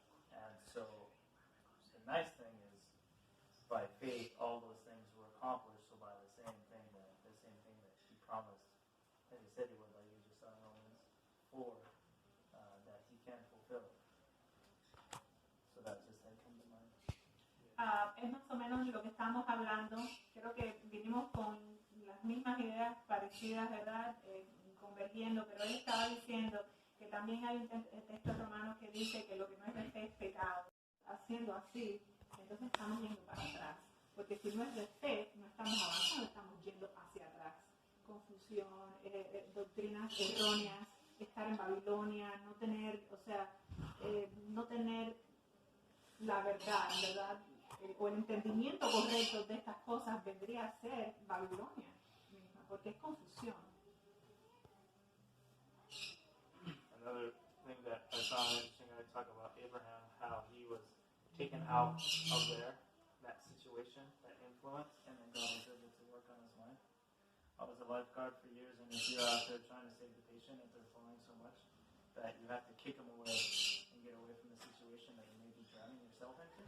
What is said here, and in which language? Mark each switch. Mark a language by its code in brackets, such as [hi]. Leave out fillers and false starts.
[en] And so the nice thing is, by faith, all those things were accomplished. So by the same thing that he promised, that he said he would, like you just saw in Romans 4, that he can fulfill. So that just had come to mind. [es] Es más o menos lo que estamos hablando. Creo que vinimos con las mismas ideas parecidas, ¿verdad? Convergiendo, pero él estaba diciendo que también hay un texto romano que dice que lo que no es de fe es pecado. Haciendo así, entonces estamos yendo para atrás. Porque si no es de fe, no estamos avanzando, estamos yendo hacia atrás. Confusión, doctrinas erróneas, estar en Babilonia, no tener la verdad, ¿verdad? O el entendimiento correcto de estas cosas vendría a ser Babilonia misma, porque es confusión. [en] Another thing that I found interesting, I talk about Abraham, how he was taken out of there, that situation, that influence, and then God was able to work on his mind. I was a lifeguard for years, and if you're out there trying to save the patient and they're falling so much that you have to kick them away and get away from the situation that you may be drowning yourself into.